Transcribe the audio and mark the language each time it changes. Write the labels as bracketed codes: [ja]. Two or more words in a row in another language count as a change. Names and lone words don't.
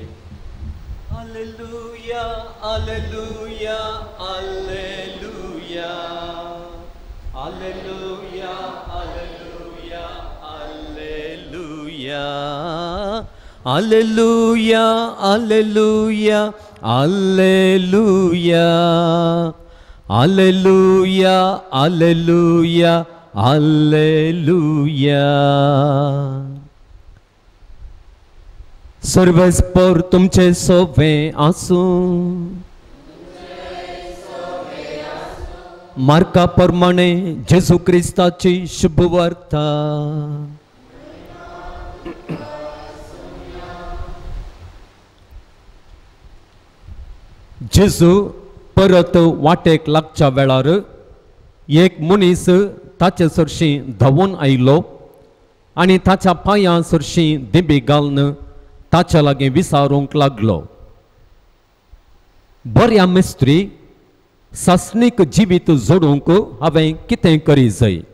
[kn] ಹಲ್ಲೆಲೂಯಾ ಹಲ್ಲೆಲೂಯಾ ಹಲ್ಲೆಲೂಯಾ ಹಲ್ಲೆಲೂಯಾ ಹಲ್ಲೆಲೂಯಾ ಹಲ್ಲೆಲೂಯಾ ಹಲ್ಲೆಲೂಯಾ ಹಲ್ಲೆಲೂಯಾ ಹಲ್ಲೆಲೂಯಾ ಹಲ್ಲೆಲೂಯಾ ಹಲ್ಲೆಲೂಯಾ ಹಲ್ಲೆಲೂಯಾ. [kok] सर्वेस्पर तुमचे सोवे आसूं. मार्का प्रमाणे जेजू क्रिस्ताची शुभ वार्ता. जेजू परत वाटेक लागच्या वेळार एक मनीस ताचे सरशी धांवून आयलो आनी ताच्या पांयां सरशी दिबी घालून ताच्या लागीं विचारूंक लागलो, बऱ्या मिस्त्री, सासणीक जिवीत जोडूंक हांवें कितें करी जाय?